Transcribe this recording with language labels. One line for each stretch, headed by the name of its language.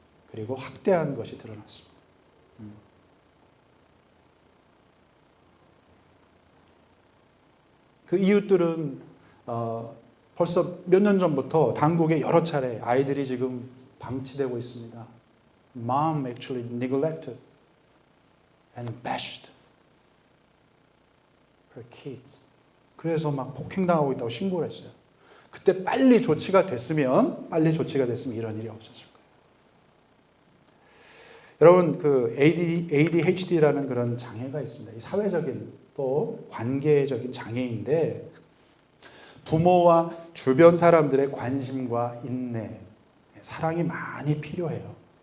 Korean: 그리고 학대한 것이 드러났습니다. 그 이웃들은 벌써 몇 년 전부터 당국에 여러 차례 아이들이 지금 방치되고 있습니다.
English: Mom actually neglected and bashed her kids.
Korean: 그래서 막 폭행당하고 있다고 신고를 했어요. 그때 빨리 조치가 됐으면 이런 일이 없었을 거예요. 여러분, 그 ADHD라는 그런 장애가 있습니다. 이 사회적인 또 관계적인 장애인데 부모와 주변 사람들의 관심과 인내, 사랑이 많이 필요해요.